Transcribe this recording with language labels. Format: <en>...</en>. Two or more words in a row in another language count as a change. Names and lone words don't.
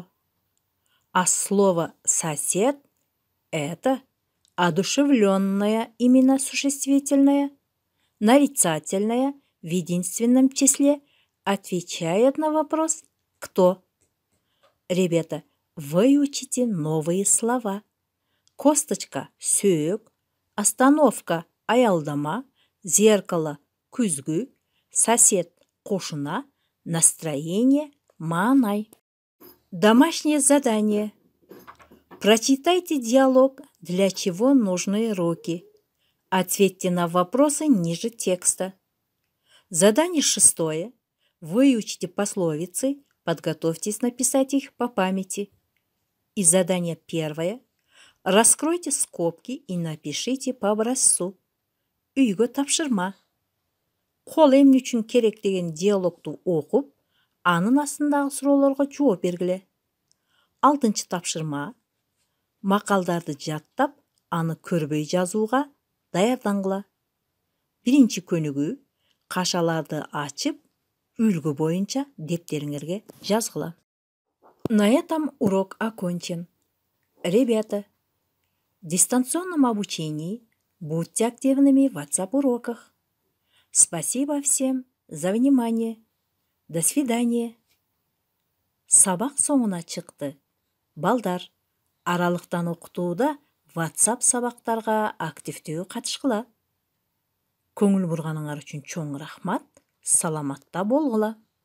<ru>А слово «сосед» – это одушевленное именно существительное, нарицательное, в единственном числе, отвечает на вопрос «кто?». Ребята, выучите новые слова. Косточка –</ru> <ky>сөөк, остановка – аялдама, зеркало – күзгү, сосед – кошуна, настроение – маанай.</ky> <ru>Домашнее задание. Прочитайте диалог, для чего нужны руки. Ответьте на вопросы ниже текста. Задание 6. Выучите пословицы, подготовьтесь написать их по памяти. И задание 1. Раскройте скобки и напишите по образцу.</ru> <ky>Үйгө тапшырма. Кол эмне үчүн керек деген диалогту окуп, анын астындагы суроолорго жооп бергиле. 6-чы тапшырма. Макалдарды жаттап, аны көрбөй жазууга даярдангыла. 1-чи көнүгүү. Кашаларды ачып, үлгү боюнча дептериңерге жазгыла.</ky> <ru>На этом урок окончен. Ребята, в дистанционном обучении будьте активными в WhatsApp-уроках. Спасибо всем за внимание. До свидания.</ru> <ky>Сабак соңуна чыкты. Балдар, аралыктан окутууда WhatsApp сабактарга активдүү катышкыла. Көңүл бурганыңар үчүн чоң рахмат. Саламатта болгула.</ky>